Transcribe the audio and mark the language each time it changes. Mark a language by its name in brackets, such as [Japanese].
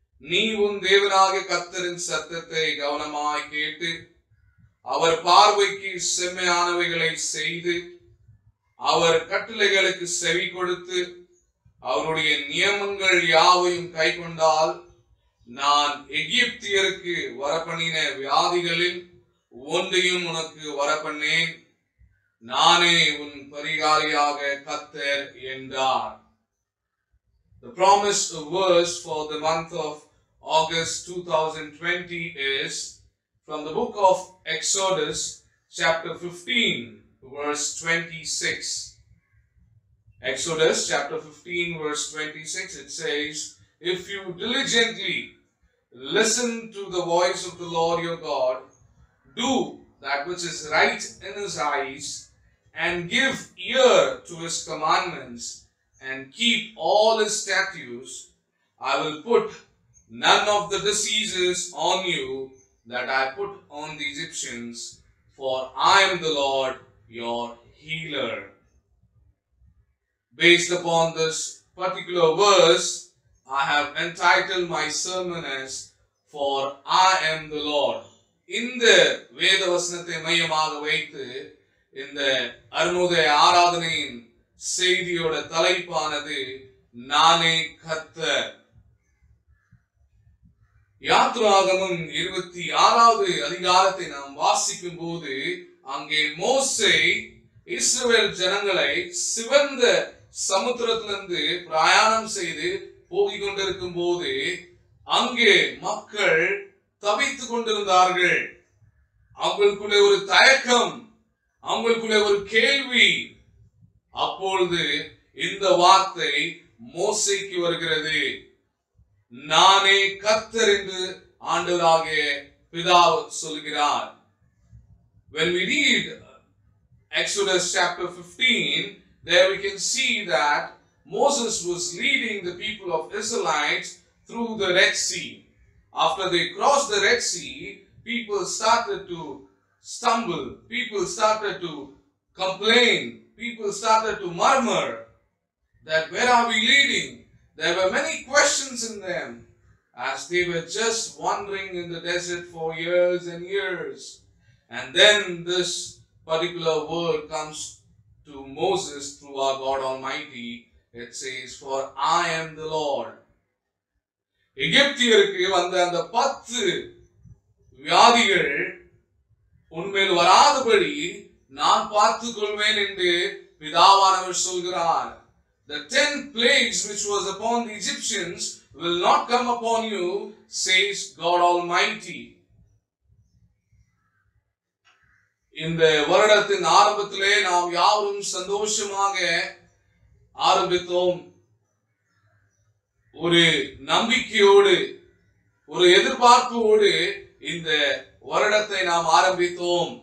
[Tamil] நீ உன் தேவனாகிய கர்த்தரின் சத்தத்தை கவனமாய் கேட்டு அவர் பார்வைக்கு செம்மையானவைகளை செய்து அவர் கட்டளைகளுக்கு செவி கொடுத்து அவருடைய நியமங்கள் யாவையும் கை கொண்டால் நான் எகிப்தியருக்கு வரப்பண்ணின வியாதிகளில் ஒன்றையும் உனக்கு வரப்பண்ணேன், நானே உன் பரிகாரியாக கர்த்தர் என்றார். [English] The promised verse for the month of August 2020 is from the book of Exodus chapter 15 verse 26. Exodus chapter 15 verse 26, it says, if you diligently listen to the voice of the Lord your God, do that which is right in his eyes, and give ear to his commandments, and keep all his statutes, I will put none of the diseases on you that I put on the Egyptians, for I am the Lord your healer. Based upon this particular verse, I have entitled my sermon as For I am the Lord. [Tamil] இந்த வேத வசனத்தை மையமாக வைத்து இந்த அருணுதய ஆராதனையின் செய்தியோட தலைப்பானது நானே கர்த்தர். யாத்திராகமம் 26வது அதிகாரத்தை நாம் வாசிக்கும் போது அங்கே மோசே இஸ்ரவேல் ஜனங்களை சிவந்த சமுத்திரத்திலிருந்து பிரயாணம் செய்து போகிக் கொண்டிருக்கும் போது அங்கே மக்கள் தவித்துக் கொண்டிருந்தார்கள். அவங்களுக்குள்ளே ஒரு தயக்கம், அவங்களுக்குள்ளே ஒரு கேள்வி. அப்பொழுது இந்த வார்த்தை மோசேக்கு வருகிறது, நானே கர்த்தர் என்று ஆண்டவராகிய பிதா சொல்கிறார். [English] When we read Exodus chapter 15, there we can see that Moses was leading the people of Israelites through the Red Sea. After they crossed the Red Sea, people started to stumble, people started to complain, people started to murmur that where are we leading? There were many questions in them as they were just wandering in the desert for years and years. And then this particular word comes to Moses through our God Almighty. It says, "For I am the Lord." [Tamil] எகிப்தியருக்கு வந்த அந்த 10 வியாதிகள் உன்மேல் வராதபடி நான் பார்த்துக் கொள்வேன் என்று பிதாவானவர் சொல்கிறார். [English] The 10 plagues which was upon the Egyptians will not come upon you, says God Almighty. [Tamil] இந்த வருடத்தின் ஆரம்பத்திலே நாம் யாவரும் சந்தோஷமாக ஆரம்பித்தோம். ஒரு நம்பிக்கையோடு, ஒரு எதிர்பார்ப்போடு இந்த வருடத்தை நாம் ஆரம்பித்தோம்.